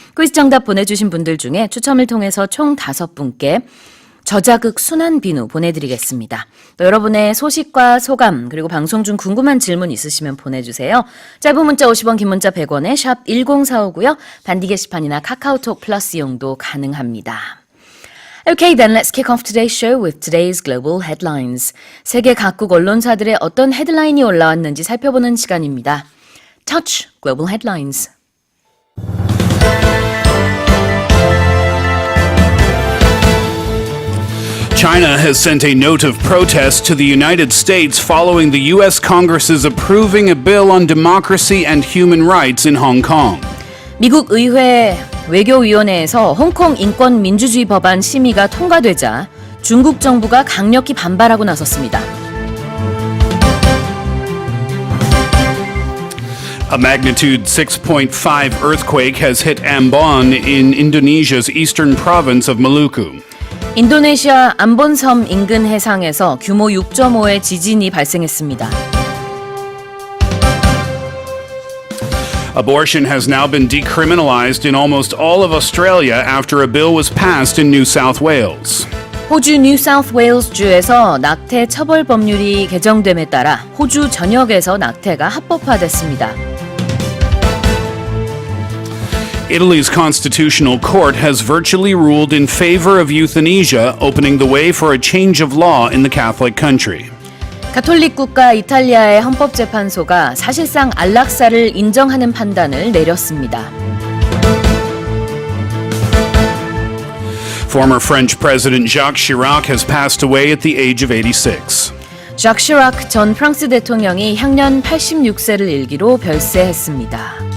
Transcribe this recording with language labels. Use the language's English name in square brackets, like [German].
[Korean] 퀴즈 정답 보내주신 분들 중에 추첨을 통해서 총 5분께 저자극 순한 비누 보내드리겠습니다. 또 여러분의 소식과 소감 그리고 방송 중 궁금한 질문 있으시면 보내주세요. 짧은 문자 50원, 긴 문자 100원에 샵 1045고요. 반디 게시판이나 카카오톡 플러스 이용도 가능합니다. [English] Okay, then let's kick off today's show with today's global headlines. [Korean] 세계 각국 언론사들의 어떤 헤드라인이 올라왔는지 살펴보는 시간입니다. [English] Touch Global Headlines. China has sent a note of protest to the United States following the U.S. Congress's approving a bill on democracy and human rights in Hong Kong. [Korean] 미국 의회 외교위원회에서 홍콩인권민주주의 법안 심의가 통과되자 중국 정부가 강력히 반발하고 나섰습니다. [English] A magnitude 6.5 earthquake has hit Ambon in Indonesia's eastern province of Maluku. [Korean] 인도네시아 암본섬 인근 해상에서 규모 6.5의 지진이 발생했습니다. [English] Abortion has now been decriminalized in almost all of Australia after a bill was passed in New South Wales. [Korean] 호주 뉴 사우스 웨일스 주에서 낙태 처벌 법률이 개정됨에 따라 호주 전역에서 낙태가 합법화됐습니다. [English] Italy's constitutional court has virtually ruled in favor of euthanasia, opening the way for a change of law in the Catholic country. [Korean] 가톨릭 국가 이탈리아의 헌법재판소가 사실상 안락사를 인정하는 판단을 내렸습니다. [English] Former French President Jacques Chirac has passed away at the age of 86. [Korean] ዣ크 시락 전 프랑스 대통령이 향년 86세를 일기로 별세했습니다.